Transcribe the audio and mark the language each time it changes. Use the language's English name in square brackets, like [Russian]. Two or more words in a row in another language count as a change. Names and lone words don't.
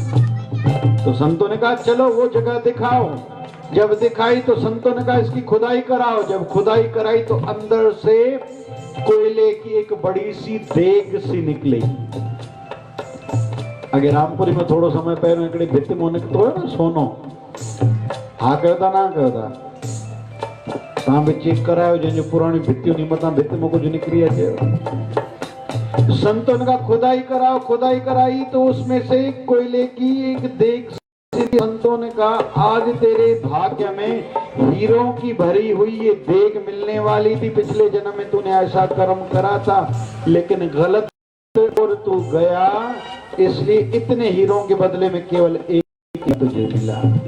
[Hindi] तो संतों ने कहा चलो वो जगह दिखाओ। जब दिखाई तो संतों ने कहा इसकी खुदाई कराओ। जब खुदाई कराई तो अंदर से कोयले की एक बड़ी सी देग सी निकली। [Sindhi] अगे रामपुरी में थोड़ो समय पहले हिकिड़ी भित में निकितो है ना सोनो, हा कयो था ना कयो था? तव्हां बि चेक करायो जंहिंजो पुराणी भितियूं नी मथां भित में कुछ निकरी अचे। [Hindi] संतों ने कहा खुदाई कराओ। खुदाई कराई तो उसमें से कोयले की एक देग। संतों ने कहा आज तेरे भाग्य में हीरों की भरी हुई ये देग मिलने वाली थी, पिछले जन्म में तूने ऐसा कर्म करा था, लेकिन गलत और तू गया, इसलिए इतने हीरों के बदले में केवल एक ही तुझे मिला।